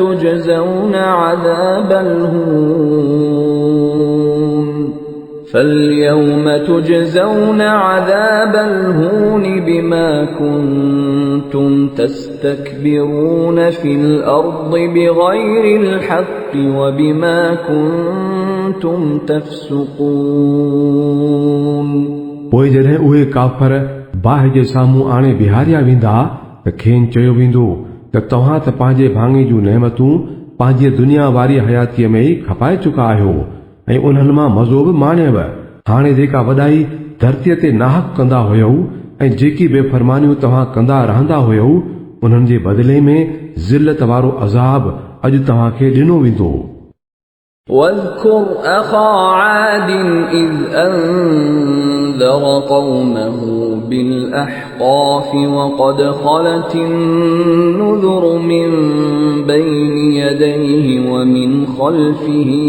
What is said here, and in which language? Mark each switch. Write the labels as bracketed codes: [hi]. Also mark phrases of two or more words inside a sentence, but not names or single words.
[ar] تجزون عذاب الهون بما كنتم تستكبرون في الأرض بغير الحق وبما كنتم تفسقون [sd] पोइ जॾहिं उहे काफ़र बाहि जे साम्हूं आणे बिहारिया वेंदा त खेनि चयो वेंदो त तव्हां त पंहिंजे भाङे जूं नेमतूं पंहिंजी दुनिया वारी हयातीअ में ई खपाए चुका आहियो ऐं उन्हनि मां मज़ो बि माणियव। हाणे जेका वॾाई धरतीअ ते नाहक कंदा हुयव ऐं जेकी बेफ़रमानियूं तव्हां कंदा रहंदा हुयव उन्हनि जे बदिले में ज़िल्लत वारो अज़ाब अॼु तव्हांखे ॾिनो वेंदो। [ar] واذكر أخا عاد إذ أنذر قومه بالأحقاف وقد خلت النذر من بين يديه ومن خلفه